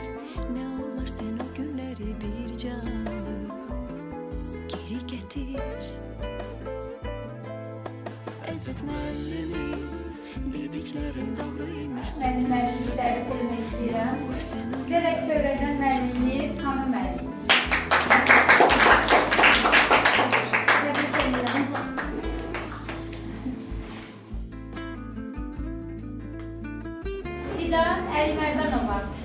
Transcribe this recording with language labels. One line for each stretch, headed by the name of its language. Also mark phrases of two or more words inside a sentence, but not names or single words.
Turkish: Ne olur sen o günleri bir canlı geri getir.
Azerbaijani: Aziz müəllimim,
Turkish: dediklerin doğruymuş
Azerbaijani: Mənim müəllimliyi dəvət etmək istəyirəm. Direkt söyləyən müəlliminiz Xanım müəllim. Təbrik edirəm. Didan Əlimerdanova.